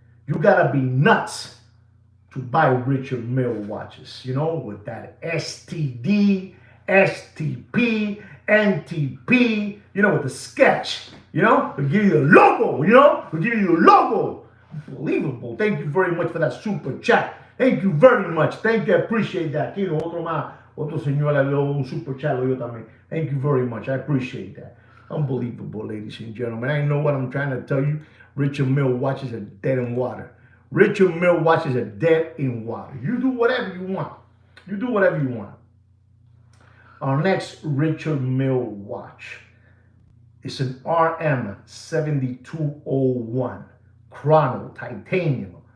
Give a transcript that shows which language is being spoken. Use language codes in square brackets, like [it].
[en] You gotta be nuts to buy Richard Mille watches, with that STD, STP, NTP, with the sketch, we'll give you a logo, we'll give you a logo. Unbelievable. Thank you very much for that super chat. Thank you very much. Thank you. I appreciate that. [es] Otro señor le dio un super chat, yo también. [en] Thank you very much. I appreciate that. Unbelievable, ladies and gentlemen. I know what I'm trying to tell you. Richard Mille watches are dead in water. Richard Mille watches are dead in water. You do whatever you want. You do whatever you want. Our next Richard Mille watch is an RM7201 Chrono Titanium.